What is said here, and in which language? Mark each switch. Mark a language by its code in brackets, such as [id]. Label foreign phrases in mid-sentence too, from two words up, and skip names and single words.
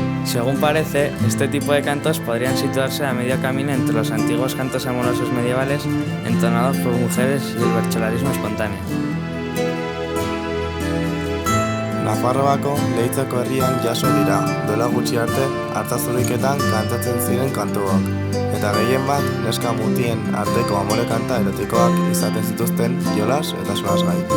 [es] Según parece, este tipo de cantos podrían situarse a medio camino entre los antiguos cantos amorosos medievales entonados por mujeres y el bertsolarismo espontáneo. [eu] Nafarroako Leitzako herrian jaso dira, duela gutxi arte Artzazuriketan kantatzen ziren kantuak, eta gehien bat neska mutien arteko amore kanta erotikoak izaten zituzten jolas eta solasgai.